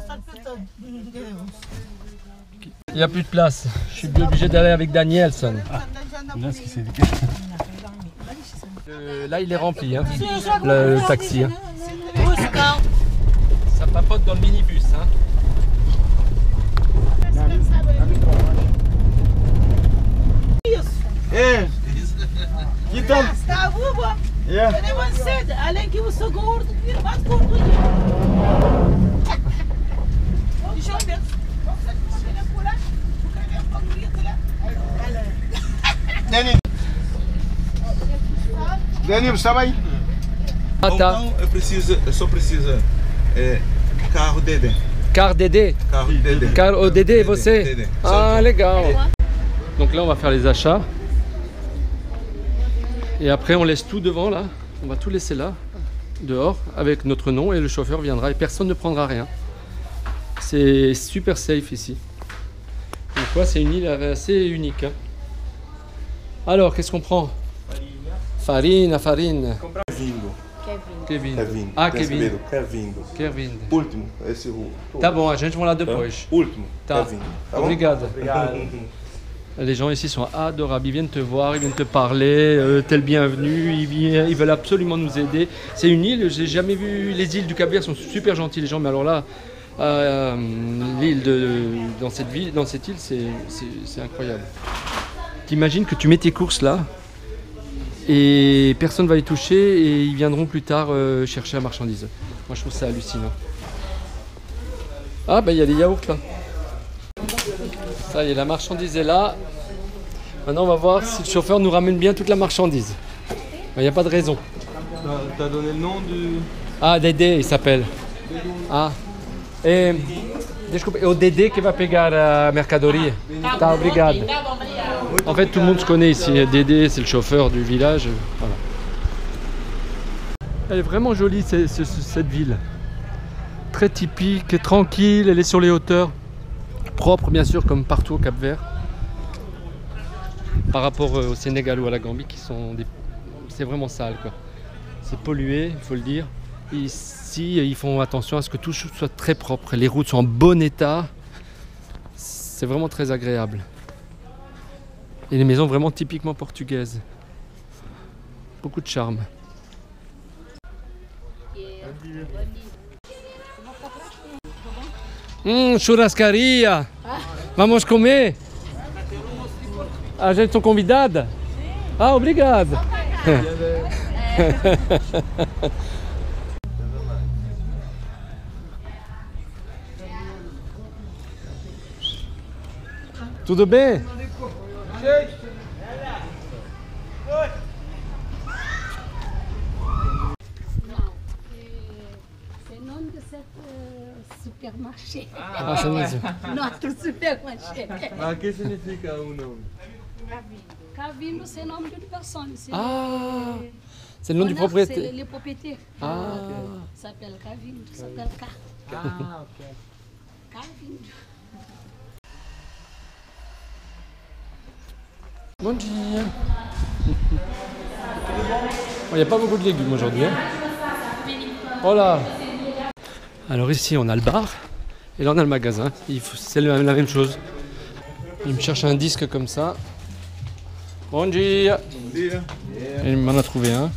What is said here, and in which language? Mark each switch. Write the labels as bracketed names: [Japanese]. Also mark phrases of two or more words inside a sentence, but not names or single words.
[French] Il n'y a plus de place. Je suis obligé d'aller avec Danielson. Là, il est rempli, hein, le taxi. Hein. Ça papote dans le minibus. Hein. [Portuguese] Hey, que tal? Está boba? Yeah. Eu nem cedo, além que eu sou gordo, eu mais gordo. Deixa eu ver. Danilo, estava aí? Ah, tá. Não, eu só preciso carro Dedé. Car Dédé. Carro Dedé. Car au Dédé, você? Dedé. Ah, legal. [French] Donc là, on va faire les achats. Et après, on laisse tout devant là. On va tout laisser là, dehors, avec notre nom et le chauffeur viendra et personne ne prendra rien. C'est super safe ici. Donc ouais, c'est une île assez unique. Hein. Alors, qu'est-ce qu'on prend? Farina, farine. Kevin. Ah, Kevin. Kevin. [Portuguese] Último, esse Tá bom, a gente vai lá depois. Último, Tá. Kevin. Tá bom? Obrigado. [French] Les gens ici sont adorables, ils viennent te voir, ils viennent te parler, t'es le bienvenu, ils veulent absolument nous aider. C'est une île, j'ai jamais vu, les îles du Cap-Vert sont super gentils les gens, mais alors là, l'île dans cette île, c'est incroyable. T'imagines que tu mets tes courses là, et personne va les toucher, et ils viendront plus tard chercher la marchandise. Moi je trouve ça hallucinant. Ah bah il y a des yaourts là. Ça y est, la marchandise est là. Maintenant, on va voir si le chauffeur nous ramène bien toute la marchandise. Il n'y a pas de raison. T'as donné le nom du... Ah, Dédé, il s'appelle. Ah. [Portuguese] E, desculpa, é o Dédé que vai pegar a mercadoria. Tá, obrigado. [French] En fait, tout le monde se connaît ici. Dédé, c'est le chauffeur du village. Voilà. Elle est vraiment jolie, cette ville. Très typique, tranquille, elle est sur les hauteurs. Propre bien sûr comme partout au Cap-Vert par rapport au Sénégal ou à la Gambie qui sont c'est vraiment sale quoi. C'est pollué, il faut le dire. Ici ils font attention à ce que tout soit très propre, les routes sont en bon état, c'est vraiment très agréable. Et les maisons vraiment typiquement portugaises, beaucoup de charme. [Portuguese] Churrascaria! Vamos comer? A gente são convidada? Ah, obrigado! Tudo bem? [French] Supermarché. Ah, c'est mesmo. Notre supermarché. [Portuguese] Mas o que significa o nome? [French] Cavino, c'est le nom d'une personne. Ah, c'est le nom du propriétaire. C'est le propriétaire. Ah, Ça s'appelle Cavino, ça s'appelle K. Ah, ok. Cavino. [Portuguese] Bom dia. [French] Il n'y a pas beaucoup de légumes aujourd'hui. Hein. Voilà. Alors ici on a le bar et là on a le magasin. C'est la même chose. Il me cherche un disque comme ça. [Portuguese] Bon dia. [French] Et il m'en a trouvé un.